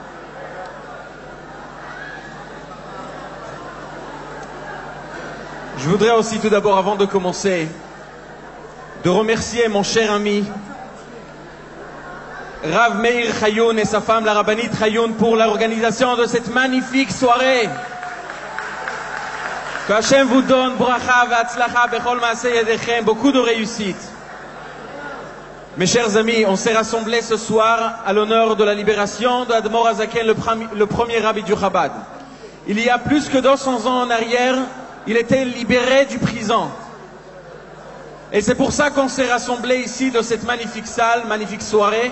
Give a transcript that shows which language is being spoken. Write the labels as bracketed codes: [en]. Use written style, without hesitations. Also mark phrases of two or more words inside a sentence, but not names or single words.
[fr] Je voudrais aussi tout d'abord, avant de commencer, de remercier mon cher ami Rav Meir Chayoun et sa femme, la rabbinite Chayoun, pour l'organisation de cette magnifique soirée. Que Hachem vous donne [he] ברכה והצלחה בכל מעשה ידיכם, [fr] beaucoup de réussite. Mes chers amis, on s'est rassemblés ce soir à l'honneur de la libération de Admor Azaken, le premier rabbi du Chabad. Il y a plus que 200 ans en arrière, il était libéré du prison. Et c'est pour ça qu'on s'est rassemblés ici dans cette magnifique salle, magnifique soirée.